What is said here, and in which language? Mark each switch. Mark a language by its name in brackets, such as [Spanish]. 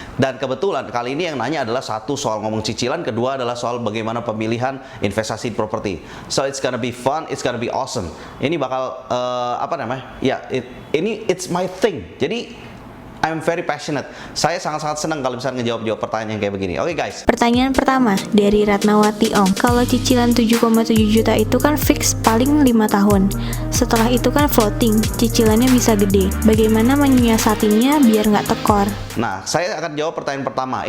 [Indonesian] Dan kebetulan kali ini yang nanya adalah satu soal ngomong cicilan, kedua adalah soal bagaimana pemilihan investasi di properti. [English] So it's gonna be fun, it's gonna be awesome. [Indonesian] Ini bakal Ya, [English] it's my thing. Jadi I'm very passionate. [Indonesian] Saya sangat-sangat senang kalau bisa ngejawab pertanyaan yang kayak begini. Oke, guys. Pertanyaan pertama dari Ratnawati Ong. Kalau cicilan 7,7 juta itu kan fix paling 5 tahun. Setelah itu kan floating, cicilannya bisa gede. Bagaimana menyiasatinya biar nggak tekor? Nah, saya akan jawab pertanyaan pertama.